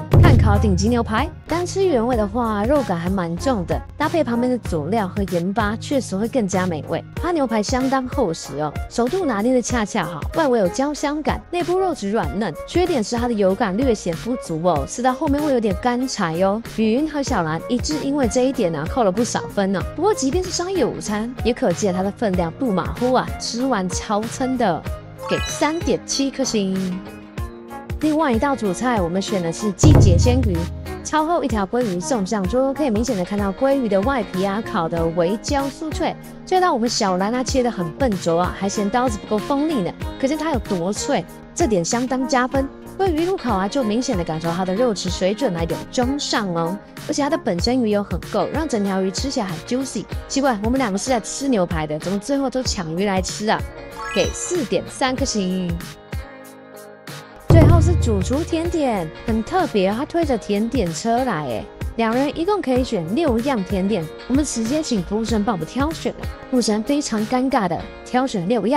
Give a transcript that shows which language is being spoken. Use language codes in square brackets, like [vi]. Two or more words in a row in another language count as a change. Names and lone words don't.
[zh] 炭烤頂級牛排，單吃原味的話，肉感還蠻重的，搭配旁邊的佐料和鹽巴，確實會更加美味。它牛排相當厚實哦，熟度拿捏的恰恰好，外圍有焦香感，內部肉質軟嫩。缺點是它的油感略顯不足哦，吃到後面會有點乾柴喲。語云和小蘭一致因為這一點呢，扣了不少分呢。不過即便是商業午餐，也可見它的分量不馬虎啊，吃完超撐的，給3.7顆星。另外一道主菜，我們選的是季節鮮魚，超厚一條鮭魚送上桌，可以明顯的看到鮭魚的外皮啊烤得微焦酥脆，脆到我們小蘭啊切得很笨拙啊，還嫌刀子不夠鋒利呢，可見它有多脆，這點相當加分。鮭魚入口啊，就明顯的感受它的肉質水準有中上哦，而且它的本身魚油很夠，讓整條魚吃起來很 juicy。奇怪，我們兩個是在吃牛排的，怎麼最後都搶魚來吃啊？給4.3顆星。最後是主廚甜點，很特別，他推着甜點車來，兩人一共可以選6樣甜點，我們直接請服務生幫我們挑選了，服務生非常尷尬的挑選6樣。